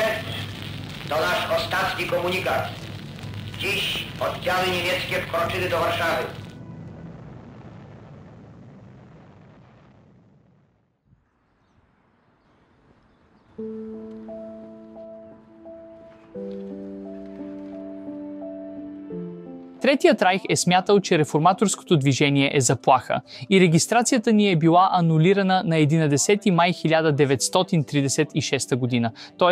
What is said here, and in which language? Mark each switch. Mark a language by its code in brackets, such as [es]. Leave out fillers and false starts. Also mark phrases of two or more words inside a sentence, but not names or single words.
[pl] To nasz ostatni komunikat. Dziś oddziały niemieckie wkroczyły do Warszawy. [bg] Третият райх е смятал, че реформаторското движение е заплаха и регистрацията ни е била анулирана на 11 май 1936 година, т.е.